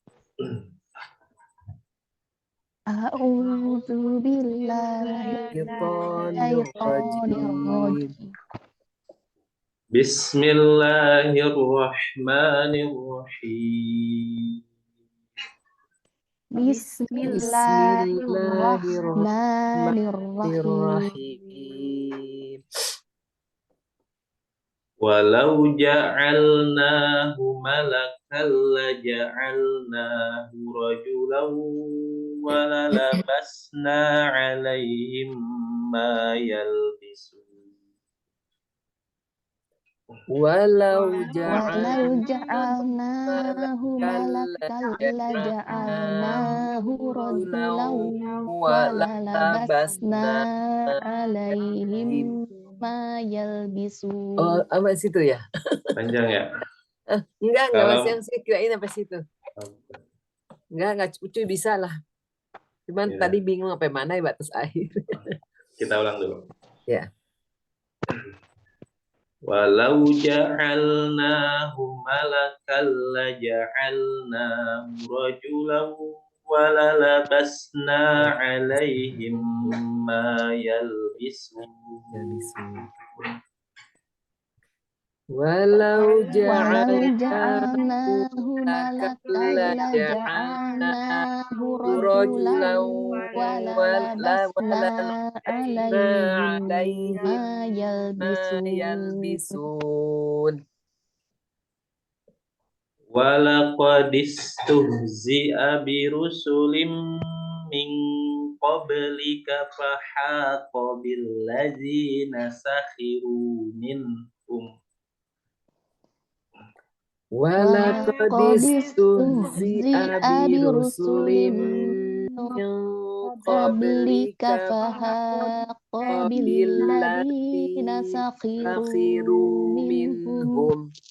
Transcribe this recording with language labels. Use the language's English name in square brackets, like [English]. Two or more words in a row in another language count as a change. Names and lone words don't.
[Arabic] أعوذ بالله من الشيطان الرجيم. Bismillahirrahmanirrahim. Bismillahirrahmanirrahim. ولو جعلناه ملكا لجعلناه رجلا وللبسنا عليهم ما يلبسون. Walau ja'alnahu malakan لجعلناه رجلا وللبسنا عليهم ما يلبسون. [Indonesian] Oh, sampai situ ya? Panjang ya? Enggak Mas, yang saya kirain sampai situ. Enggak cuy bisa lah. Cuman tadi bingung sampai mana ya batas akhir. Kita ulang dulu. Ya. [Arabic] ولو جعلناه ملكا لجعلناه رجلا وللبسنا عليهم ما يلبسون. Walau جعلناه ملكا لجعلناه رجلا وللبسنا عليهم ما يلبسون. ولقد استهزئ برسل من قبلك فحاق بالذين سخروا منهم. ولقد استهزئ برسل من قبلك فحاق بالذين سخروا منهم.